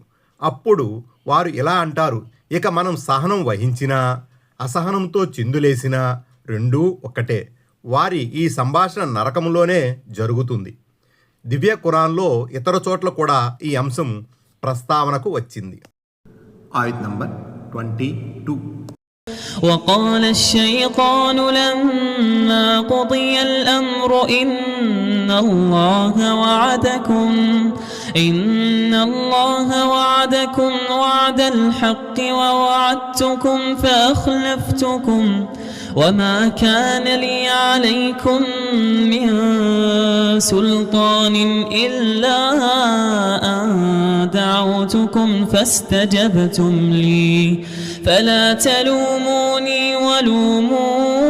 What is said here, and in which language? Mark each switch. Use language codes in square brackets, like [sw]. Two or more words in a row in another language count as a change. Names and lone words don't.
[te] అప్పుడు వారు ఇలా అంటారు, ఇక మనం సహనం వహించినా అసహనంతో చిందులేసినా రెండూ ఒక్కటే. వారి ఈ సంభాషణ నరకంలోనే జరుగుతుంది. దివ్య ఖురాన్లో ఇతర చోట్ల కూడా ఈ అంశం ప్రస్తావనకు వచ్చింది. ఆయత్ నంబర్ 22. [ar] وقال الشيطان لما قضي الأمر إن الله وعدكم وعد الحق ووعدتكم فأخلفتكم وما كان لي عليكم من سلطان إلا أن دعوتكم فاستجبتم لي فلا تلوموني ولوموا